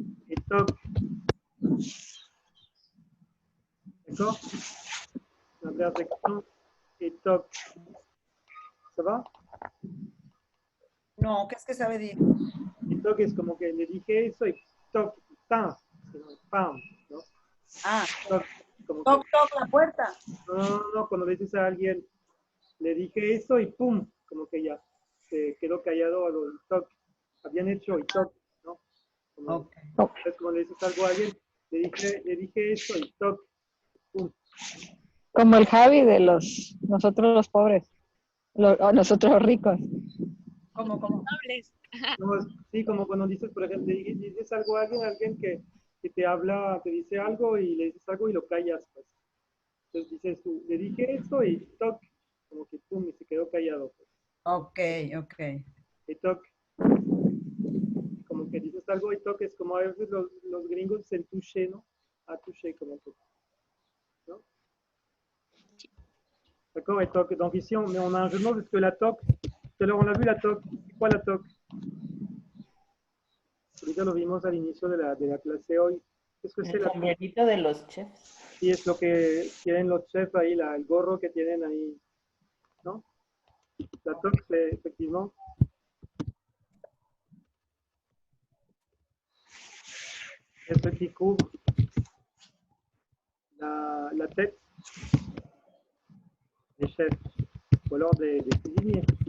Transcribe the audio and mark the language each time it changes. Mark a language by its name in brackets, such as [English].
[French] ETOC. D'accord? L'interjection ETOC. Ça va? No, qu'est-ce que ça veut dire? [Spanish] ETOC es como que le dije eso y TOC, tan, pam, ¿no? Ah, TOC, como Toc, toc, la puerta. no, cuando le dices a alguien, le dije esto y pum, como que ya se quedó callado a lo del toc. Habían hecho y toc, ¿no? Como, Ok. entonces, cuando le dices algo a alguien, le dije esto y toc, pum. Como el Javi de nosotros los pobres, o nosotros los ricos. ¿Cómo, cómo? No, sí, como cuando dices, por ejemplo, le dices algo a alguien que te habla, te dice algo y le dices algo y lo callas, pues. Entonces dices tú, le dije esto y toc, como que pum, y se quedó callado, pues. Ok, ok. Y toc, como que dices algo y toc, es como a veces los gringos dicen touché, ¿no? [French] Ah, touché, comme un toc. Non? D'accord, et toc. Donc ici, on a un jeu de mots parce que la toc, tout à l'heure on a vu la toc. C'est quoi la toc? [Spanish] Ahorita lo vimos al inicio de la clase hoy. [French] Qu'est-ce que c'est [Spanish] El [French] la toc? [Spanish] sombrerito de los chefs. Sí, es lo que tienen los chefs ahí, el gorro que tienen ahí, ¿no? [French] La toque, c'est effectivement ce qui couvre la tête des chefs ou alors des cuisiniers.